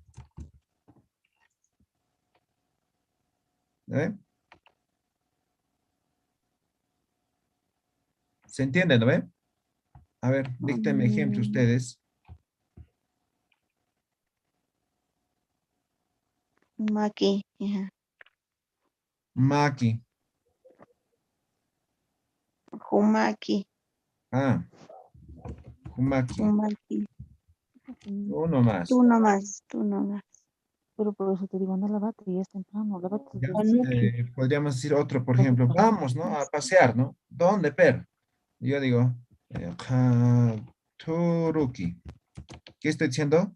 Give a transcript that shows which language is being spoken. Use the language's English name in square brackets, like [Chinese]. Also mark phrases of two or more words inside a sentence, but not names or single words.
[Spanish] ¿No? ¿Se entiende, no ve? A ver, díctenme ejemplos ustedes. [Aymara] Maki. Ajá. Maki. Humaki. Ah. Humaki. Humaki. [Spanish] Uno más. Tú nomás, tú nomás. Pero por eso te digo, no lávate, ya es temprano, lávate. Ya, [Aymara] Anuki. [Spanish] podríamos decir otro, por ejemplo, vamos, ¿no? A pasear, ¿no? ¿Dónde, per? Yo digo, Turuki. ¿Qué estoy diciendo?